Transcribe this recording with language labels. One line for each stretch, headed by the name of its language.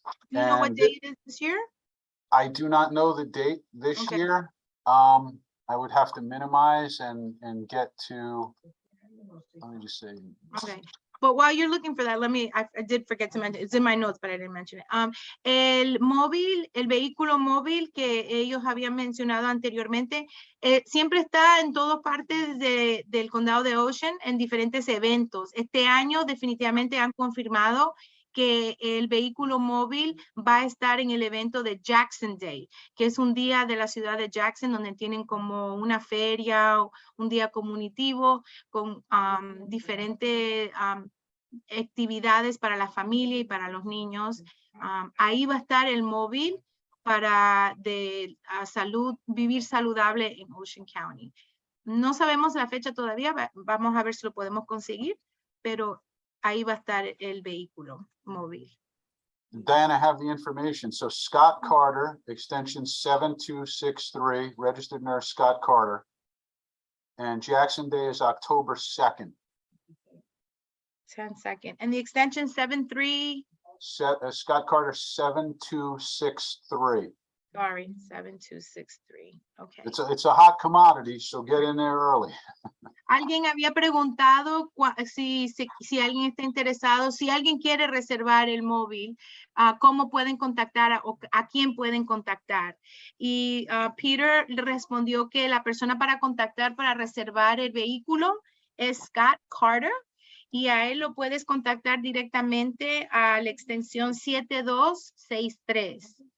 English: Do you know what And day it is this year? I do not know the date this Okay. year. I would have to minimize and get to, let me just say. Okay. But while you're looking for that, I did forget to mention, it's in my notes, but I didn't mention it.
Spanish: El vehículo móvil que ellos habían mencionado anteriormente, siempre está en todas partes del condado de Ocean en diferentes eventos. Este año definitivamente han confirmado que el vehículo móvil va a estar en el evento de Jackson Day, que es un día de la ciudad de Jackson donde tienen como una feria, un día comunitivo con diferentes actividades para la familia y para los niños. Ahí va a estar el móvil para salud, vivir saludable en Ocean County. No sabemos la fecha todavía, vamos a ver si lo podemos conseguir, pero ahí va a estar el vehículo móvil.
English: Diana, I have the information. So Scott Carter, extension 7263, registered nurse Scott Carter. And Jackson Day is October 2nd. 10-2. And the extension 73. Scott Carter 7263. Sorry, 7263. Okay. It's a hot commodity, so get in there early.
Spanish: Alguien había preguntado si alguien está interesado, si alguien quiere reservar el móvil, cómo pueden contactar o a quién pueden contactar. Y Peter le respondió que la persona para contactar para reservar el vehículo es Scott Carter y a él lo puedes contactar directamente a la extensión 7263.